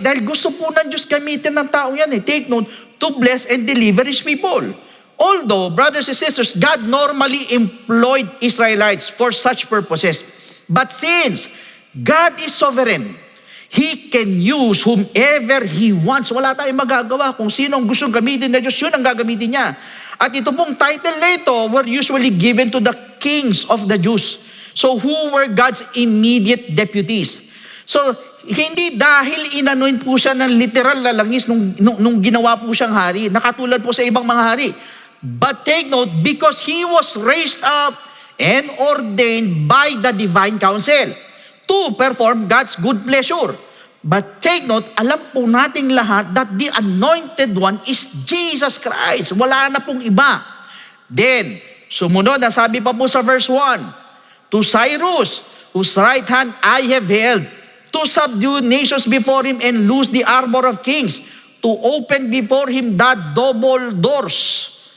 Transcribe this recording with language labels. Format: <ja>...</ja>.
<tl>Dahil gusto po ng Diyos gamitin ng tao yan.</tl> <en>Take note, to bless and deliver His people. Although, brothers and sisters, God normally employed Israelites for such purposes. But since God is sovereign, He can use whomever He wants.</en> <tl>Wala tayong magagawa. Kung sino ang gustong gamitin na Diyos, yun ang gagamitin niya. At ito pong title na ito</tl> <en>were usually given to the kings of the Jews. So who were God's immediate deputies.</en> <tl>So, hindi dahil inanoint po siya ng literal na langis nung ginawa po siyang hari, nakatulad po sa ibang mga hari.</tl> <en>But take note, because He was raised up and ordained by the divine counsel to perform God's good pleasure. But take note,</en> <tl>alam po nating lahat</tl> <en>that the anointed one is Jesus Christ.</en> <tl>Wala na pong iba.</tl> <en>Then,</en> <tl>sumunod, sabi pa po sa</tl> <en>verse 1, to Cyrus, whose right hand I have held, to subdue nations before him and loose the armor of kings, to open before him the double doors.</en>